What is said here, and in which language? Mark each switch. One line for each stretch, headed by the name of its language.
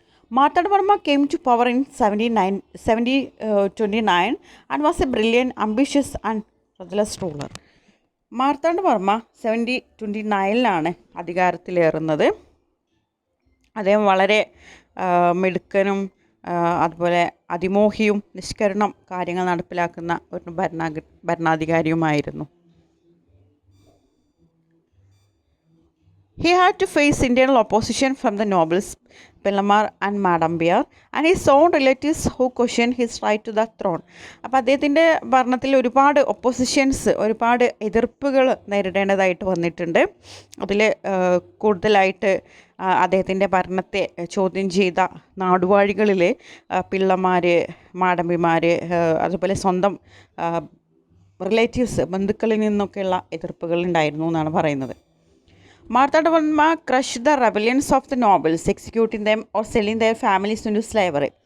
English: Marthandavarma came to power in 1729 and was a brilliant, ambitious and ruthless ruler.
Malayalam: Marthanda Varma 1729 അധികാരത്തിലേറുന്നത്. അദ്ദേഹം വളരെ മിടുക്കനും അതുപോലെ അതിമോഹിയും നിഷ്കരണം കാര്യങ്ങൾ നടപ്പിലാക്കുന്ന ഒരു ഭരണാധികാരിയുമായിരുന്നു.
English: He had to face internal opposition from the nobles, Pillamar and Madambiar, and his own relatives who questioned his right to the throne.
Malayalam: അപ്പോൾ അദ്ദേഹത്തിൻ്റെ ഭരണത്തിൽ ഒരുപാട് ഒരുപാട് എതിർപ്പുകൾ നേരിടേണ്ടതായിട്ട് വന്നിട്ടുണ്ട്. അതിൽ കൂടുതലായിട്ട് അദ്ദേഹത്തിൻ്റെ ഭരണത്തെ ചോദ്യം ചെയ്ത നാടുവാഴികളിൽ പിള്ളമാർ, മാടമ്പിമാർ, അതുപോലെ സ്വന്തം റിലേറ്റീവ്സ്, ബന്ധുക്കളിൽ നിന്നൊക്കെയുള്ള എതിർപ്പുകൾ ഉണ്ടായിരുന്നു എന്നാണ് പറയുന്നത്.
English: Marthandavarma crushed the rebellions of the nobles, executing them or selling their families into slavery.